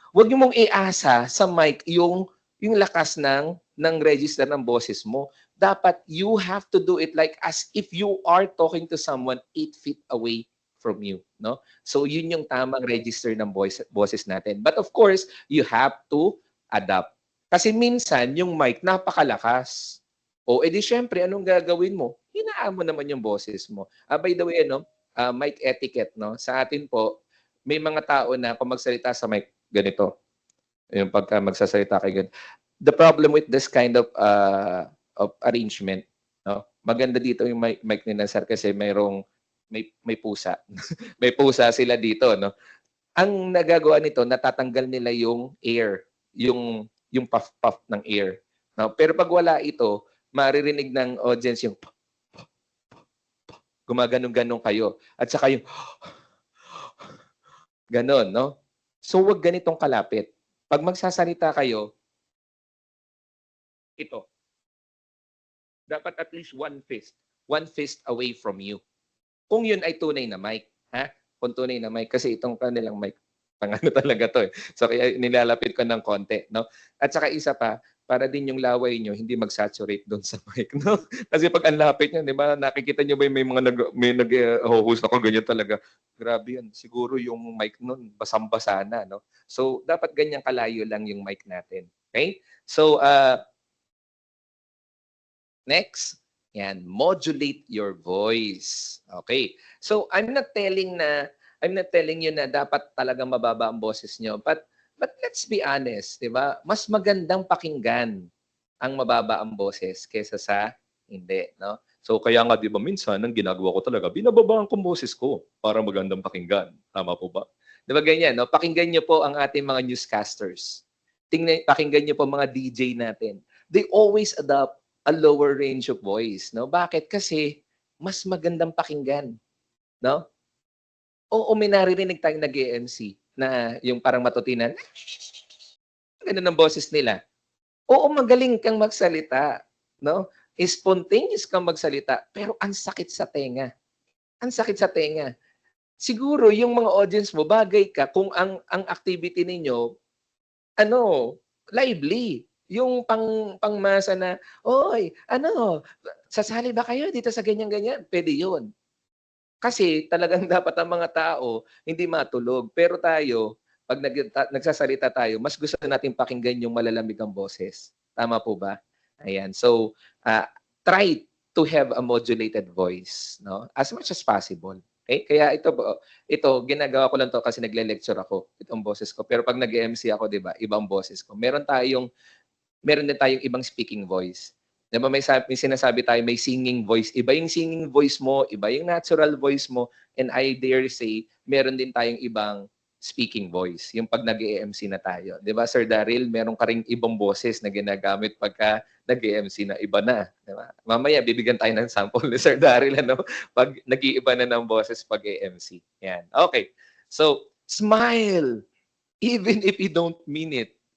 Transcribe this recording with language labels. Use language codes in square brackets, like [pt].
[tl] Huwag nyo mong iasa sa mic yung lakas ng register ng boses mo. Dapat [en] you have to do it like as if you are talking to someone 8 feet away from you. No? [tl] So, yun yung tamang register ng boses natin. [en] But of course, you have to adapt. [tl] Kasi minsan, yung mic napakalakas. O, edi syempre, anong gagawin mo? Hinaan mo naman yung boses mo. [en] By the way, mic etiquette, [tl] no? Sa atin po, may mga tao na kung magsalita sa mic, ganito. Yung pagka magsasalita kayo, ganito. [en] The problem with this kind of arrangement, no? [tl] Maganda dito yung mic ni Sir kasi may pusa. May pusa sila dito, no? Ang nagagawa nito, natatanggal nila yung air, yung puff-puff ng air. No? Pero pag wala ito, maririnig ng audience yung gumaganong-ganong kayo. At saka yung ganon, no? So, wag ganitong kalapit. Pag magsasalita kayo, ito. Dapat [en] at least one fist away from you. [tl] Kung yun ay tunay na mic, ha? Kung tunay na mic, kasi itong kanilang mic, pangano talaga to eh. So, kaya nilalapit ko ng konti, no? At saka isa pa, para din yung laway nyo hindi mag-saturate doon sa mic, no? Kasi pag ang lapit nyo, di ba, nakikita nyo ba may mga nag-host ako, ganyan talaga. Grabe yun. Siguro yung mic nun, basang-basa na, no? So, dapat ganyang kalayo lang yung mic natin. Okay? [en] So, next, yan, modulate your voice. Okay? So, I'm not telling you [tl] na dapat talagang mababa ang boses nyo, [en] but let's be honest, [tl] 'di ba? Mas magandang pakinggan ang mababa ang boses kaysa sa hindi, no? So kaya nga 'di ba minsan ang ginagawa ko talaga, binababa ang boses ko para magandang pakinggan. Tama po ba? 'Di ba ganyan, no? Pakinggan niyo po ang ating mga newscasters. Pakinggan niyo po mga DJ natin. [en] They always adopt a lower range of voice, no? [tl] Bakit? Kasi mas magandang pakinggan, no? Oo, may naririnig tayong nag-e-MC na yung parang matutinan, ganun ang boses nila. Oo, magaling kang magsalita, no? Spontaneous kang magsalita, pero ang sakit sa tenga. ang sakit sa tenga. Siguro yung mga audience mo bagay ka kung ang activity ninyo ano, lively. Yung pangmasa na, "Oy, ano, sasali ba kayo dito sa ganyan-ganyan?" Puwede yun. Kasi talagang dapat ang mga tao hindi matulog. Pero tayo, 'pag nagsasalita tayo, mas gusto nating pakinggan yung malalamig ang boses. Tama po ba? Ayan. [en] So, try to have a modulated voice, no? As much as possible. [tl] Okay? Kaya ito ginagawa ko lang 'to kasi nagle-lecture ako, itong boses ko. Pero 'pag nag-e-MC ako, 'di ba, ibang boses ko. Meron din tayong ibang speaking voice. 'Di ba may sinasabi tayo may singing voice. Iba yung singing voice mo, iba yung natural voice mo, [en] and I dare say, [tl] meron din tayong ibang speaking voice, yung 'pag nag-e-MC na tayo. 'Di ba, Sir Daryl, meron ka ring ibang boses na ginagamit pagka nag-e-MC na, iba na, 'di ba? Mamaya bibigyan tayo ng sample ni Sir Daryl ano, 'pag nag-iiba na ng boses 'pag e-MC. Yan, okay. [en] So, smile even if you don't mean it.